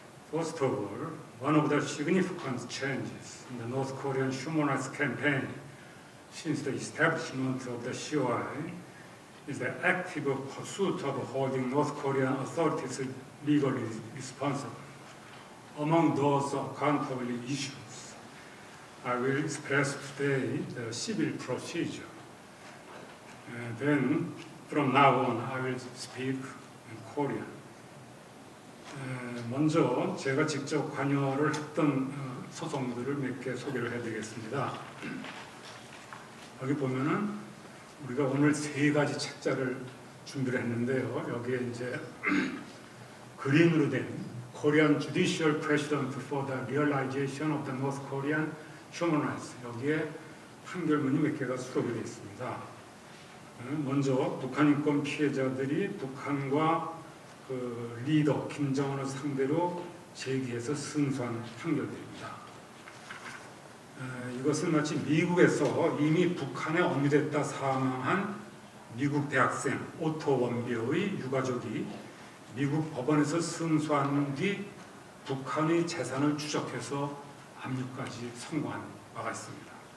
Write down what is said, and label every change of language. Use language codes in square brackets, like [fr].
[en] First of all, one of the significant changes in the North Korean human rights campaign since the establishment of the COI is the active pursuit of holding North Korean authorities legally responsible. Among those accountability issues, I will express today the civil procedure. And then, from now on, I will speak in Korean. [ko] 먼저 제가 직접 관여를 했던 소송들을 몇 개 소개를 해드리겠습니다. 여기 보면은 우리가 오늘 3가지 책자를 준비를 했는데요. 여기에 이제 그린으로 된 Korean Judicial Precedent for the Realization of the North Korean Human Rights, 여기에 판결문이 몇 개가 수록이 되어 있습니다. 먼저 북한 인권 피해자들이 북한과 그 리더 김정은을 상대로 제기해서 승소한 판결들입니다. 이것은 마치 미국에서 이미 북한에 억류됐다 사망한 미국 대학생 오토 원비어의 유가족이 미국 법원에서 승소한 뒤 북한의 재산을 추적해서 압류까지 성공한 바가 있습니다.